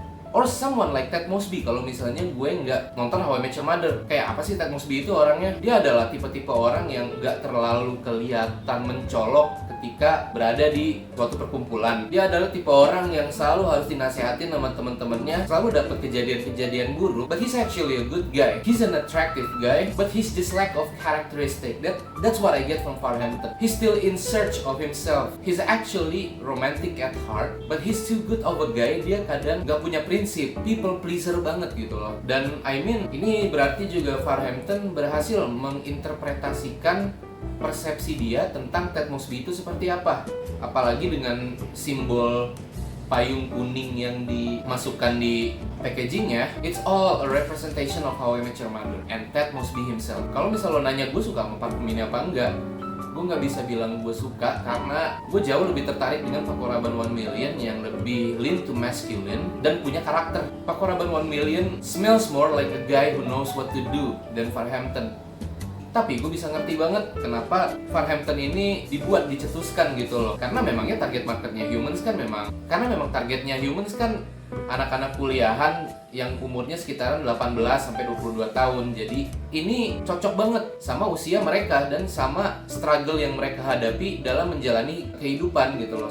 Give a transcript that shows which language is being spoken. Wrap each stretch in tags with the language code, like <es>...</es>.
<en>Or someone like</en> <id>Ted Mosby kalau misalnya gue nggak nonton How I Met Your Mother. Kayak apa sih Ted Mosby itu orangnya? Dia adalah tipe-tipe orang yang nggak terlalu kelihatan mencolok ketika berada di suatu perkumpulan. Dia adalah tipe orang yang selalu harus dinasehatin sama teman-temannya, selalu dapat kejadian-kejadian buruk.</id> <en>But he's actually a good guy. He's an attractive guy, but he's just lack of characteristic. That's what I get from Farhampton. He's still in search of himself. He's actually romantic at heart, but he's too good of a guy.</en> <id>Dia kadang nggak punya prinsip, people pleaser banget gitu loh. Dan</id> <en>I mean,</en> <id>ini berarti juga Farhampton berhasil menginterpretasikan persepsi dia tentang Ted Mosby itu seperti apa. Apalagi dengan simbol payung kuning yang dimasukkan di packagingnya,</id> <en>it's all a representation of How I Met Your Mother and Ted Mosby himself.</en> <id>Kalau misal lo nanya gue suka sama parfum ini apa enggak, gue nggak bisa bilang gue suka, karena gue jauh lebih tertarik dengan Pakoraban 1 Million yang lebih</id> <en>lean to masculine</en> <id>dan punya karakter.</id> <en>Pakoraban 1 Million smells more like a guy who knows what to do than Farhampton.</en> <id>Tapi gue bisa ngerti banget kenapa Farhampton ini dicetuskan gitu loh. Karena memangnya target marketnya humans kan targetnya humans kan anak-anak kuliahan yang umurnya sekitaran 18 sampai 22 tahun. Jadi ini cocok banget sama usia mereka dan sama struggle yang mereka hadapi dalam menjalani kehidupan gitu loh.</id>